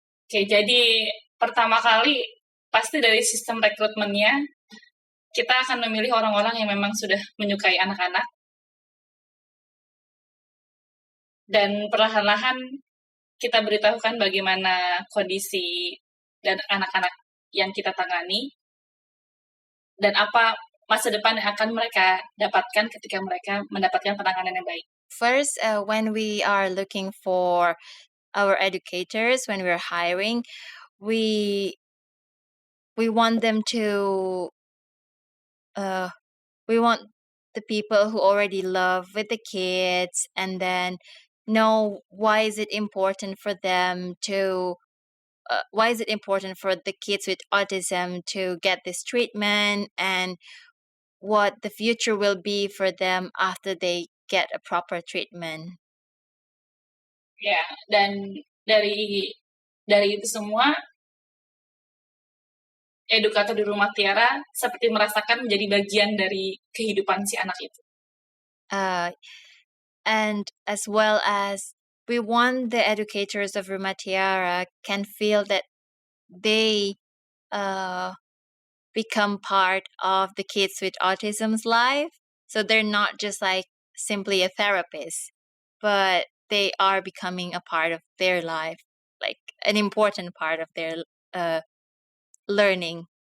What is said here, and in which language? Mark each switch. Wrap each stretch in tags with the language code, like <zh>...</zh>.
<id>Oke, jadi pertama kali pasti dari sistem rekrutmennya kita akan memilih orang-orang yang memang sudah menyukai anak-anak dan perlahan-lahan kita beritahukan bagaimana kondisi dan anak-anak yang kita tangani dan apa masa depan yang akan mereka dapatkan ketika mereka mendapatkan penanganan yang baik.</id> <en>First, when we are looking for our educators, when we're hiring, we want them to we want the people who already love with the kids and then know why is it important for them to why is it important for the kids with autism to get this treatment and what the future will be for them after they get a proper treatment.</en> <id>Ya, dan dari itu semua edukator di Rumah Tiara seperti merasakan menjadi bagian dari kehidupan si anak itu.</id> <en>And as well as we want the educators of Rumah Tiara can feel that they become part of the kids with autism's life. So they're not just like simply a therapist, but they are becoming a part of their life, like an important part of their learning.</en>